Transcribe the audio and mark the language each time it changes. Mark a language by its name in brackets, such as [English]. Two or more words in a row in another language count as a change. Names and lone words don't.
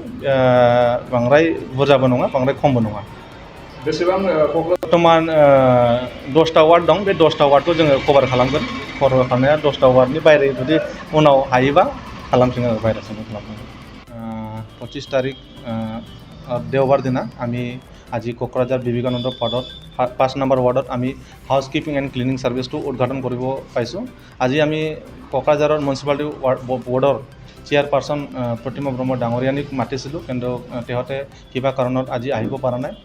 [Bodo] बांद्राय बुरजाबो नङा बांद्राय खमबो नङा। बेसेबां बर्थमान 10टा वार्ड दं। बे 10टा वार्डखौ जोङो कभार खालामगोन। कभार खालामनाया 10टा वार्डनि बायरे जुदि उनाव हायोबा खालामफिनगोन आरो बायह्रासिमबो खालामगोन। [Assamese] 25 तारिख देওবাৰ দিনা আমি আজি কোকৰাঝাৰ বিবেকানন্দ পদত 5 নম্বৰ ৱাৰ্ডত আমি [English] house keeping and cleaning service [Assamese] উদ্ঘাটন কৰিব পাইছোঁ। আজি আমি কোকৰাঝাৰৰ মিউনিচিপালিটি বৰ্ডৰ চেয়াৰপাৰ্চন প্ৰতিমা ব্ৰহ্ম ডাঙৰীয়ানীক মাতিছিলোঁ, কিন্তু তেহঁতে কিবা কাৰণত আজি আহিব পৰা নাই।